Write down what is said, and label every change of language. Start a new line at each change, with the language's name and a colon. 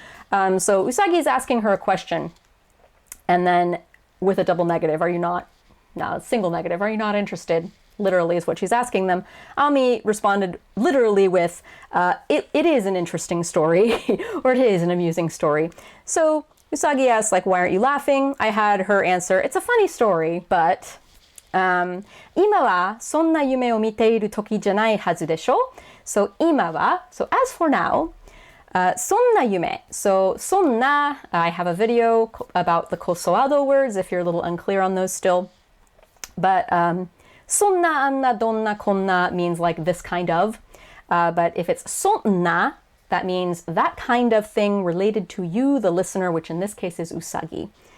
English: So Usagi is asking her a question, and then with a double negative, single negative, are you not interested? Literally is what she's asking them. Ami responded literally with, it is an interesting story, or it is an amusing story. So Usagi asks, like, why aren't you laughing? I had her answer, it's a funny story, but,
Japanese: 今はそんな夢を見ている時じゃないはずでしょ?
English: So 今は, so as for now,
Japanese: そんな夢.
English: So そんな, I have a video about the kosoado words if you're a little unclear on those still. But
Japanese: そんな, あんな, どんな, こんな
English: means like this kind of. But if it's そんな, that means that kind of thing related to you, the listener, which in this case is Usagi.